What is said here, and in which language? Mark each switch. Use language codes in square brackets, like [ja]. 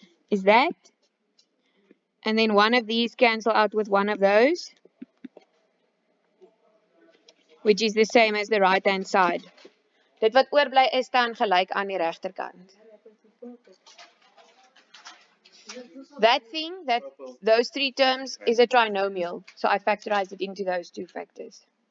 [en] Is that? And then one of these cancel out with one of those, which is the same as the right hand side. [af] Dit wat oorbly is dan gelyk aan die regterkant. [en] That thing, those 3 terms is a trinomial. So I factorized it into those 2 factors.